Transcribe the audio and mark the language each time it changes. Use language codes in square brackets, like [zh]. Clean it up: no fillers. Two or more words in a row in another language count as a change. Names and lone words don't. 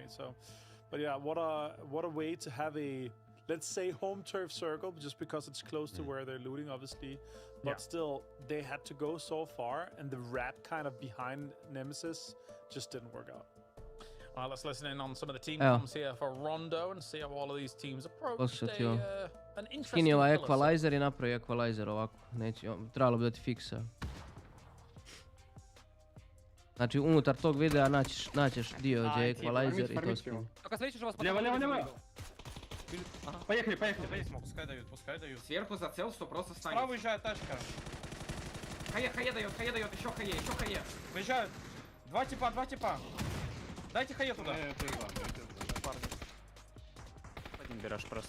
[en] So, but yeah, what a way to have a, let's say, home turf circle, just because it's close to where they're looting, obviously. But still, they had to go so far, and the rat kind of behind Nemesis just didn't work out. Well, let's listen in on some of the team comms here for Rondo and see how all of these teams approach an interesting [hr] Skini ovaj equalizer i napravi equalizer ovako. Neće, trebalo bi da ti fiksa. Znači, unutar tog videa naćeš dio gdje je equalizer i to skini. [ru] Лево. Поехали. Пускай дают. Сверху зацел, что просто станет. Справа уезжает тачка. Хае дает, еще хае. Выезжают. Два типа. Дайте хае туда. Один берешь просто.